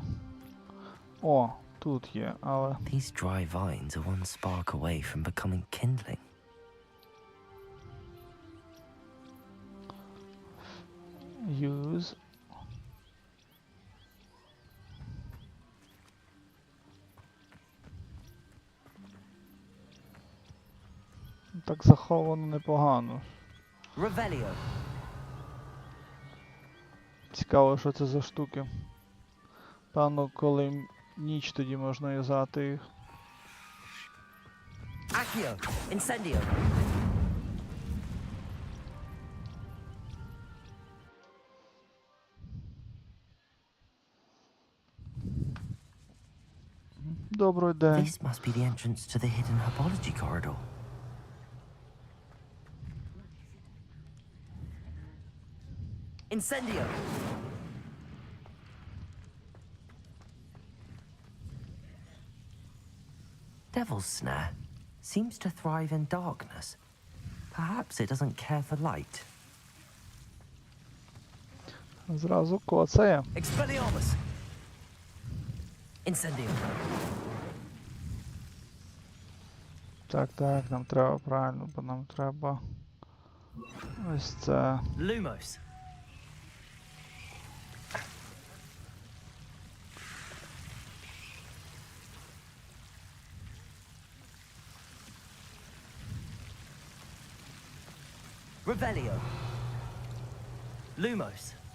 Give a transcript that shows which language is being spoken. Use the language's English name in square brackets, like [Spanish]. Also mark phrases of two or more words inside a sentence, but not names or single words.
[Ukrainian] О, тут є, але... [English] These dry vines are one spark away from becoming kindling. Use. [Ukrainian] Так заховано непогано. Revelio. Цікаво, що це за штуки. Певно, коли ніч, тоді можна юзати їх. Accio. Incendio. Добрий день. [English] This must be the entrance to the hidden herbology corridor. Incendio. Devil's snare seems to thrive in darkness. Perhaps it doesn't care for light. [Ukrainian] Зразу коцає. Expelliarmus. Incendio. Так, так, нам треба правильно, бо нам треба ось це. Lumos. Revelio. Lumos.